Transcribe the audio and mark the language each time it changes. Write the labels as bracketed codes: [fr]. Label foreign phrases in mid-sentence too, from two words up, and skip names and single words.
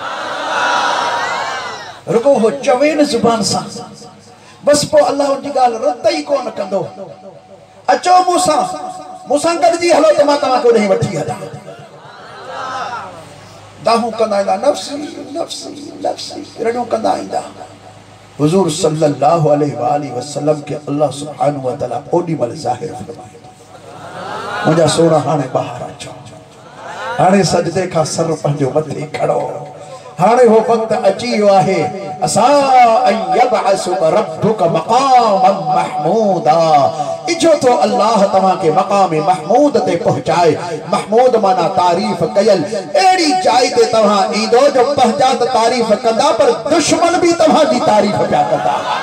[sd] रुगो हो चवे न ज़ुबान सां बस पोइ अल्लाह उन जी ॻाल्हि रद्द ई कोन कंदो अचो मूंसां गॾिजी हलो त मां तव्हांखे उॾे वठी हलां दाहूं कंदा ईंदा नफ़्सी नफ़्सी नफ़्सी रड़ियूं कंदा ईंदा हुज़ूर [ar] صلى الله عليه وسلم [sd] के अल्लाह [ar] سبحانه وتعالى [sd] ओॾी महिल ज़ाहिर फरमाईंदो मुंहिंजा सोना हाणे ॿाहिरि अचो हाणे सजदे खां सर पंहिंजो मथे खड़ो हाणे हो वक्त अची वियो आहे [ar] عسى يبعثك ربك مقاما محمودا [sd] इजो तो अल्लाह तव्हां के मक़ाम महमूद ते पहुंचाए महमूद माना तारीफ कयल एड़ी जाइ ते तव्हां ईंदो जो पंहिंजा त तारीफ कंदा पर दुश्मन भी तव्हां जी तारीफ पिया कंदा